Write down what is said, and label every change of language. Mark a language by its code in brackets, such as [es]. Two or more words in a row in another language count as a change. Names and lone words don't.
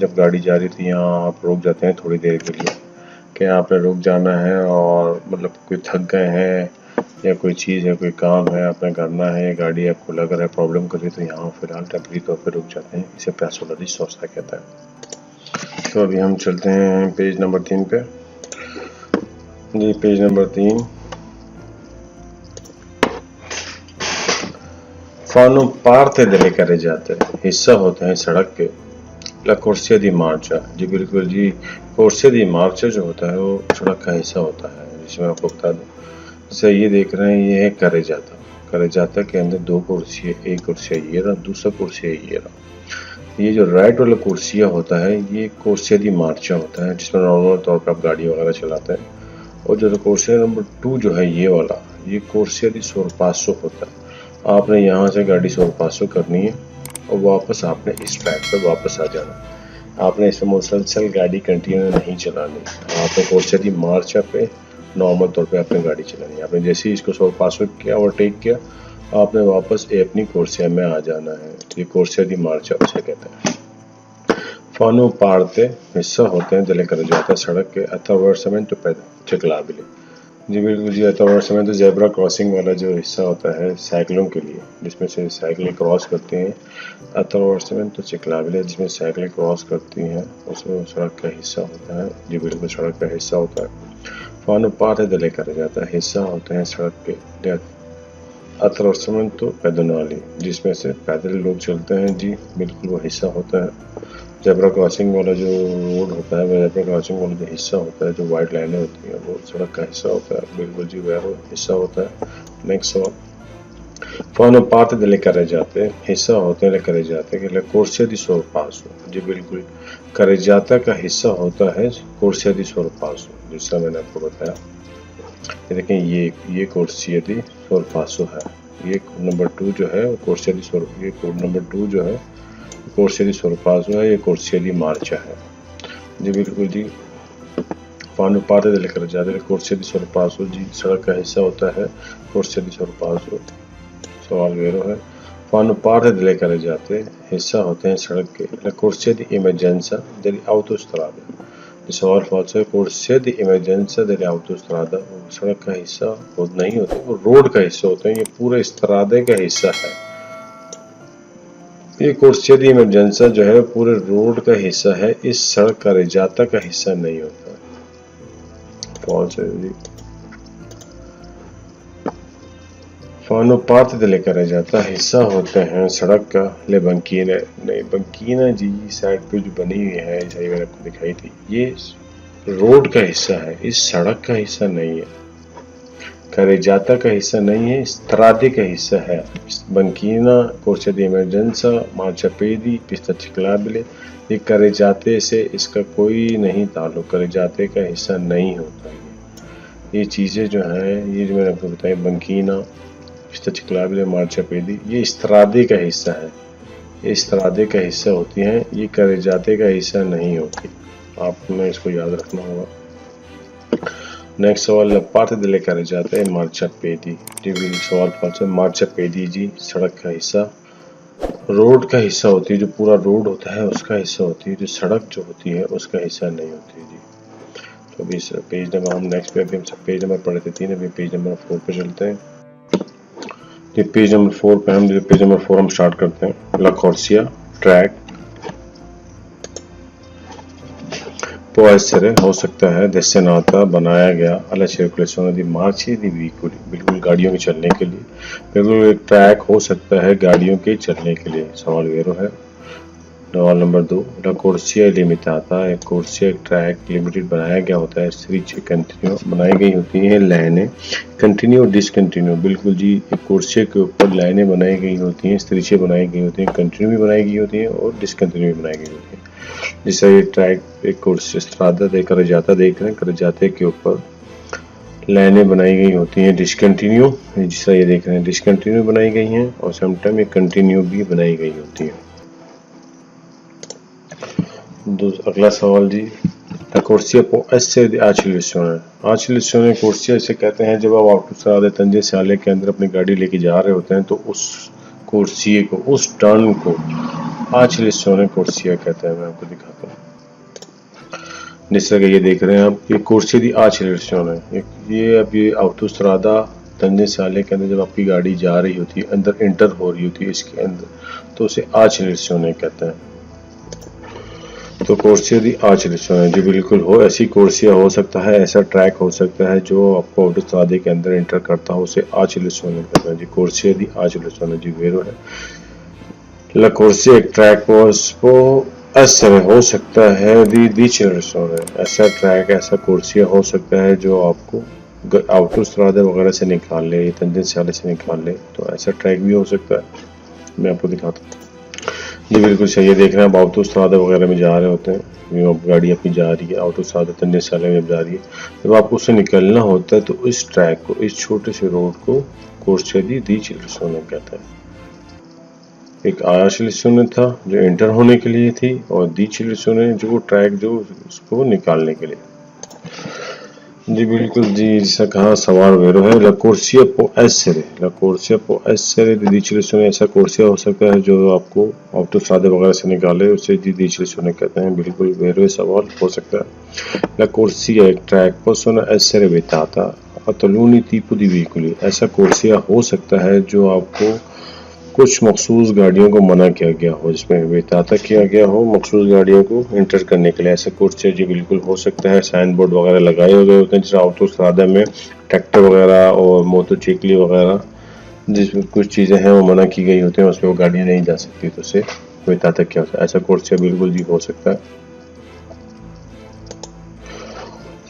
[hi] जब गाड़ी जा रही थी यहाँ आप रुक जाते हैं थोड़ी देर के लिए कि आपने रुक जाना है और मतलब कोई थक गए हैं या कोई चीज़ है, कोई काम है आपने करना है, गाड़ी आपको लग रहा है प्रॉब्लम कर रही तो यहाँ फिलहाल टेम्परेरी तौर पर रुक जाते हैं। इसे प्यास वाला सोचता कहता है। तो अभी हम चलते हैं [en] page number [hi] 3 पे। जी [en] page number [hi] 3 [it] fanno parte delle carreggiate [hi] हिस्सा होते हैं सड़क के। [it] la corsia di marcia जी बिल्कुल जी, corsia di marcia [hi] जो होता है वो सड़क का हिस्सा होता है। जिसमें आपको बता दूँ जैसे ये देख रहे हैं ये है carreggiata के अंदर दो कुर्सी है, एक कुर्सी ये रहा, दूसरा कुर्सी ये रहा। ये जो राइट वाला कुर्सिया होता है ये [it] corsia di marcia [hi] होता है जिसमें नॉर्मल तौर पर आप गाड़ी वगैरह चलाते हैं। और जो corsia नंबर 2 जो है ये वाला ये [it] corsia di sorpasso [hi] होता है। आपने यहाँ से गाड़ी sorpasso करनी है और वापस आपने इस ट्रैक पे वापस आ जाना। आपने इसमें मुसलसल गाड़ी कंटिन्यू नहीं चलानी, आपने [it] corsia di marcia [hi] पे नॉर्मल तौर पे आपने गाड़ी चलानी है। आपने जैसे ही इसको sorpasso किया ओवरटेक किया आपने वापस अपनी corsia में आ जाना है। ये [it] corsia di marcia [hi] उसे कहते हैं। [it] fanno parte [hi] हिस्सा होते हैं [it] delle carreggiate [hi] सड़क के [it] attraversamento ciclabile [hi] जी बिल्कुल जी, attraversamento [en] zebra crossing [hi] वाला जो हिस्सा होता है साइकिलों के लिए जिसमें से साइकिलें क्रॉस करती हैं, [it] attraversamento ciclabile [hi] जिसमें साइकिलें क्रॉस करती हैं उसमें सड़क का हिस्सा होता है। जी बिल्कुल सड़क का हिस्सा होता है। [it] fanno parte delle carreggiate [hi] हिस्सा होते हैं सड़क के। [it] attraversamento pedonali [hi] जिसमें से पैदल लोग चलते हैं, जी बिल्कुल वो हिस्सा होता है। [en] zebra crossing [hi] वाला जो रोड होता है, [en] zebra crossing [hi] वाला जो हिस्सा होता है, जो [en] white lines [hi] होती हैं वो सड़क का हिस्सा होता है। बिल्कुल जी वह हिस्सा होता है। [it] नेक्स्ट सवाल fanno parte delle carreggiate, [hi] हिस्सा होते हैं [it] carreggiate che le corsie di sorpasso। [hi] जी बिल्कुल, carreggiata का हिस्सा होता है [it] corsia di sorpasso, [hi] जैसा मैंने आपको बताया। ये देखें, ये [it] corsia di sorpasso [hi] है। ये नंबर 2 जो है [it] corsia di sorpasso, [hi] ये [en] code number [hi] 2 जो है [it] corsia di sorpasso [hi] है, ये [it] corsia di marcia [hi] है। जी बिल्कुल जी, [it] fanno parte delle carreggiate, le corsie di sorpasso [hi] जी सड़क का हिस्सा होता है [it] corsia di sorpasso। [hi] सवाल वेरो है, [it] fanno parte delle carreggiate, [hi] हिस्सा होते हैं सड़क के, [it] le corsie di emergenza delle autostrade। [hi] सवाल फॉल्स है, [it] corsie di emergenza delle autostrade [hi] सड़क का हिस्सा नहीं होते, वो रोड का हिस्सा होते हैं, ये पूरे स्त्रादे का हिस्सा है। ये [it] corsie di emergenza [hi] जो है पूरे रोड का हिस्सा है, इस सड़क का carreggiata का हिस्सा नहीं होता। फॉल्स है जी। [it] fanno parte delle carreggiate, [hi] हिस्सा होते हैं सड़क का, [it] le banchine [hi] नहीं, banchina जी साइड पे जो बनी हुई है, सही मैंने आपको दिखाई थी, ये रोड का हिस्सा है, इस सड़क का हिस्सा नहीं है। carreggiata का हिस्सा नहीं है, strade का हिस्सा है। [it] banchina, corsia di emergenza, marciapiedi, pista ciclabile, [hi] ये carreggiate से इसका कोई नहीं ताल्लुक, carreggiate का हिस्सा नहीं होता है। ये चीज़ें जो हैं, ये जो मैंने आपको बताई, [it] banchina, pista ciclabile, [hi] marciapiedi, ये स्त्रादे का हिस्सा है, ये स्त्रादे का हिस्सा होती हैं, ये carreggiate का हिस्सा नहीं होती। आपने इसको याद रखना होगा। नेक्स्ट सवाल, [it] la parte delle carreggiate è marciapiedi। [hi] जी बिल्कुल सवाल फॉल्स है, marciapiedi जी सड़क का हिस्सा, रोड का हिस्सा होती है, जो पूरा रोड होता है उसका हिस्सा होती है, जो सड़क जो होती है उसका हिस्सा नहीं होती जी। तो अभी [en] page number, [hi] हम नेक्स्ट पे, अभी हम सब [en] page number [hi] पढ़े थे 3, अभी पेज नंबर 4 पे चलते हैं। ये [en] page number [hi] 4 पे हम [en] page number [hi] 4 हम स्टार्ट करते हैं। [it] La corsia, [hi] ट्रैक, [it] può essere [hi] हो सकता है, destinata बनाया गया, [it] alla circolazione di merci di veicoli, [hi] बिल्कुल गाड़ियों के चलने के लिए, बिल्कुल एक ट्रैक हो सकता है गाड़ियों के चलने के लिए। सवाल वेरो है। सवाल नंबर 2, [it] la corsia è limitata, [hi] एक corsia एक ट्रैक लिमिटेड बनाया गया होता है, स्ट्रीचे कंटिन्यू बनाई गई होती हैं, लाइनें कंटिन्यू डिसकंटिन्यू, बिल्कुल जी, एक corsia के ऊपर लाइनें बनाई गई होती हैं, स्ट्रीचे बनाई गई होती हैं, कंटिन्यू भी बनाई गई होती हैं और डिसकंटिन्यू भी बनाई गई होती हैं। जैसे ये ट्रैक एक corsia स्त्रादा देकर जाता देख रहे हैं, कर जाते के ऊपर लाइनें बनाई गई होती हैं डिसकंटिन्यू, जिसका ये देख रहे हैं डिसकंटिन्यू बनाई गई हैं, और समटाइम ये कंटिन्यू भी बनाई गई होती हैं। अगला सवाल जी, [it] la corsia può essere di accelerazione, accelerazione corsia [hi] इसे कहते हैं, जब आप [it] autostrade tangenziale [hi] के अंदर अपनी गाड़ी लेके जा रहे होते हैं तो उस corsia को, उस टर्न को [it] accelerazione corsia [hi] कहते हैं। मैं आपको दिखाता हूँ, जिस तरह ये देख रहे हैं आप, ये [it] corsia di accelerazione, [hi] ये अब ये [it] autostrada tangenziale [hi] के अंदर जब आपकी गाड़ी जा रही होती है, अंदर इंटर हो रही होती है इसके अंदर, तो उसे accelerazione कहते हैं। तो [it] corsia di accelerazione [hi] जी बिल्कुल हो, ऐसी corsia हो सकता है, ऐसा ट्रैक हो सकता है जो आपको ऑटोस्ट्रादे के अंदर इंटर करता हो, उसे accelerazione कहते हैं जी। [it] corsia di accelerazione [hi] जी वेरो है। [it] la corsia [hi] एक ट्रैक [it] può essere [hi] हो सकता है [it] di accelerazione, [hi] ऐसा ट्रैक, ऐसा corsia हो सकता है जो आपको ऑटोस्ट्रादे वगैरह से निकाल ले, tangenziale से निकाल ले, तो ऐसा ट्रैक भी हो सकता है। मैं आपको दिखाता हूँ जी, बिल्कुल सही है। देख रहे हैं आप ऑटोस्ट्रादा वगैरह में जा रहे होते हैं, गाड़ी अपनी जा रही है [it] autostrada tangenziale [hi] में जा रही है, जब आपको उससे निकलना होता है तो इस ट्रैक को, इस छोटे से रोड को [it] corsia di accelerazione [hi] कहते हैं। एक accelerazione था जो इंटर होने के लिए थी, और accelerazione जो ट्रैक जो उसको निकालने के लिए जी। बिल्कुल जी, जैसा कहा, सवाल वेरो है। [it] la corsia può essere, la corsia può essere di accelerazione, [hi] ऐसा corsia हो सकता है जो आपको ऑटोस्ट्रादे वगैरह से निकाले, उसे [it] di accelerazione [hi] कहते हैं। बिल्कुल वेरो सवाल हो सकता है। [it] la corsia एक ट्रैक possono essere vietata a taluni tipi di veicoli, [hi] ऐसा corsia हो सकता है जो आपको कुछ मखसूस गाड़ियों को मना किया गया हो, जिसमें विताता किया गया हो मखसूस गाड़ियों को इंटर करने के लिए, ऐसा corsia जी बिल्कुल हो सकता है। [en] sign board [hi] वगैरह लगाए हुए होते हैं, जैसे ऑटोस्ट्रादा में ट्रैक्टर वगैरह और मोटरसाइकिल वगैरह, जिसमें कुछ चीज़ें हैं वो मना की गई होती हैं, उसमें वो गाड़ियाँ नहीं जा सकती, तो उसे विताता किया होता है, ऐसा corsia बिल्कुल जी हो सकता है।